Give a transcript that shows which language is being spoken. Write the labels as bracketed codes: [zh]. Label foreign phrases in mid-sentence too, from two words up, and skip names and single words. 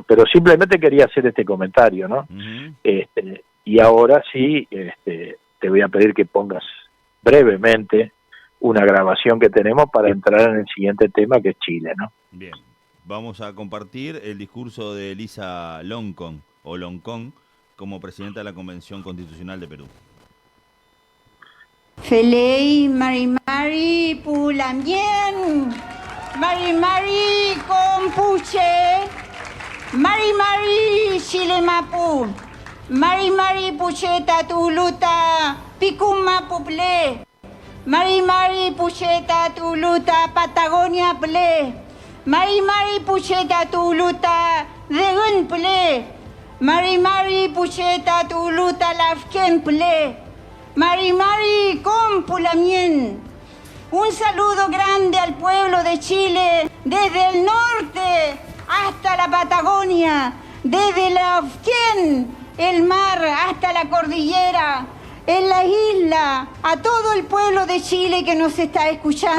[es] Pero simplemente quería hacer este comentario, ¿no? Y ahora sí, te voy a pedir que pongas brevemente una grabación que tenemos para entrar en el siguiente tema, que es Chile, ¿no? Bien, vamos a compartir el discurso de Elisa Loncón, o Loncón, como presidenta de la Convención Constitucional de Perú. [arn] Felei Mari Pulamien, Mari Compuche, Mari Chilemapu, Mari Pucheta Tuluta, Picuma Puple, Mari Pucheta Tuluta, Patagonia Ple, Mari Pucheta Tuluta, Degun Ple, Mari Pucheta Tuluta, Lafken Ple, Mari Compulamien. [es] Un saludo grande al pueblo de Chile, desde el norte hasta la Patagonia, desde la Ofquén, el mar, hasta la cordillera, en la isla, a todo el pueblo de Chile que nos está escuchando.